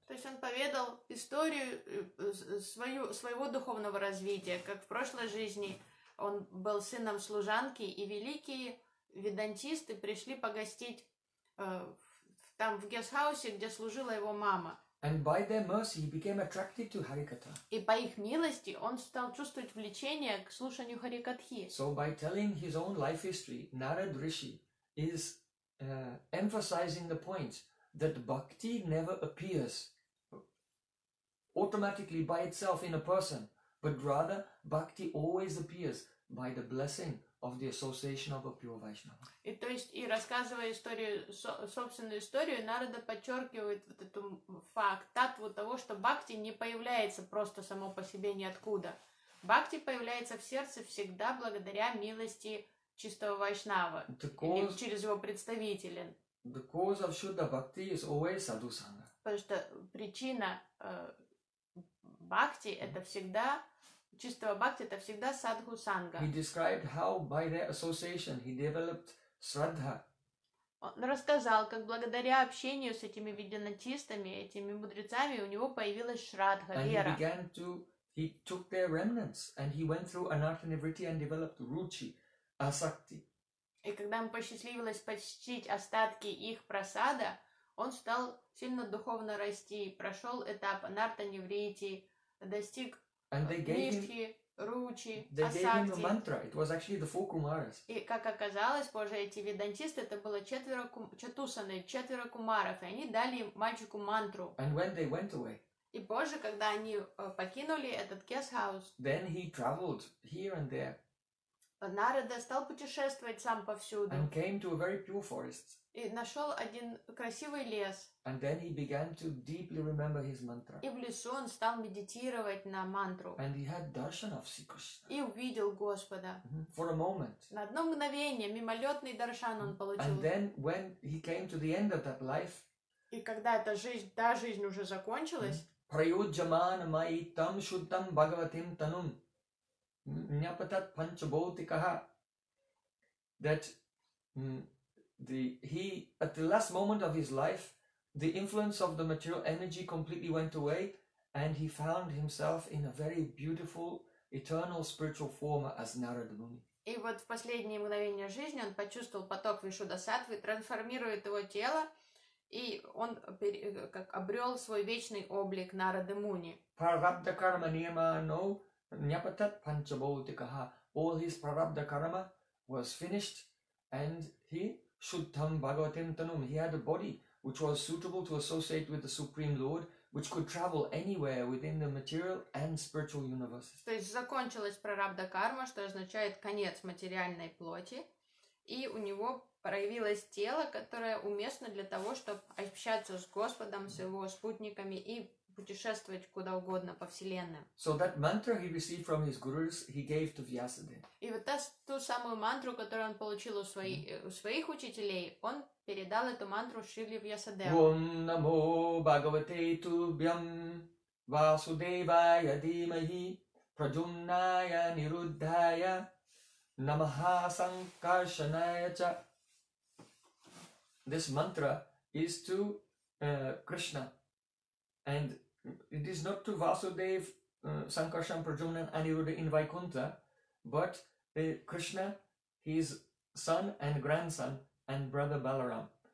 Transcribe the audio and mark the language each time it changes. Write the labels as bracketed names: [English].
[Russian] То есть он поведал историю своего духовного развития, как в прошлой жизни он был сыном служанки, и великие ведантисты пришли погостить там в гестхаусе, где служила его мама. [English] And by their mercy, he became attracted to Harikatha. [Russian] И по их милости он стал чувствовать влечение к слушанию Харикатхи. [English] So by telling his own life history, Narad Rishi is emphasizing the point that bhakti never appears automatically by itself in a person, but rather bhakti always appears by the blessing of the association of a pure Vaishnava. [Russian] И то есть, и рассказывая историю, собственную историю, Нарада подчеркивает вот эту факт, татву того, что бхакти не появляется просто само по себе ниоткуда. Бхакти появляется в сердце всегда благодаря милости чистого Вайшнава, через его представителя. [English] The cause of Shuddha Bhakti is always Sadhu Sangha. [Russian] Потому что причина бхакти это всегда чистого бхакти это всегда садху санга. [English] He described how by their association he developed Shraddha. [Russian] Он рассказал, как благодаря общению с этими веданатистами, этими мудрецами, у него появилась Шраддха, [English] and [Russian] вера. [English] And he took their remnants and he went through anatta nivritti and developed ruchi, asakti. [Russian] И когда ему посчастливилось посетить остатки их просада, он стал сильно духовно расти, прошел этап анартта-нивритти, достиг нирдхи, ручи, асакти. И как оказалось позже, эти ведантисты, это было четверо чатусаны, четверо кумаров, и они дали мальчику мантру. [English] And when they went away, [Russian] и позже, когда они покинули этот кесхаус, [English] then he traveled here and there. [Russian] Нарада стал путешествовать сам повсюду. [English] And came to a very pure forest. [Russian] И нашел один красивый лес. [English] And then he began to deeply remember his mantra. [Russian] И в лесу он стал медитировать на мантру. [English] And he had darshan of Sri Krishna. [Russian] И увидел Господа. [English] Mm-hmm. For a moment. [Russian] На одно мгновение, мимолетный даршан он получил. [English] And then when he came to the end of that life. [Russian] И когда эта жизнь, та жизнь уже закончилась. [Sanskrit] Prayujyamana mayi tam shuddham bhagavatim tanum. Nyapatat panchabhautikaha. [English] That he at the last moment of his life, the influence of the material energy completely went away, and he found himself in a very beautiful eternal spiritual form as Narada Muni. [Russian] И вот в последние мгновения жизни он почувствовал поток вишудасатвы, трансформирует его тело, и он как обрел свой вечный облик Нарады Муни. [Sanskrit] Prarabdha karma niyama no nyapatat panchabhautikaha. [English] All his prarabdha karma was finished, and he [Sanskrit] Shuddham Bhagavatim Tanum. [English] He had a body which was suitable to associate with the Supreme Lord, which could travel anywhere within the material and spiritual universe. [Russian] То есть закончилась прарабдха карма, что означает конец материальной плоти, и у него проявилось тело, которое уместно для того, чтобы общаться с Господом, с его спутниками и путешествовать куда угодно по вселенной. [English] So that mantra he received from his gurus, he gave to Vyasadeva. [Russian] И вот ту самую мантру, которую он получил у своих учителей, он передал эту мантру Шриле Вьясадеве. [Sanskrit] Ом намо Бхагавате Тубьям Васудевая Димахи Праджумная Нируддхая Намаха Санкаршаная Ча. [English] This mantra is to Krishna, and it is not to Vasudev, Sankarshan, Prajumna, Aniruddha in Vaikuntha, but Krishna, his son and grandson, and brother Balaram.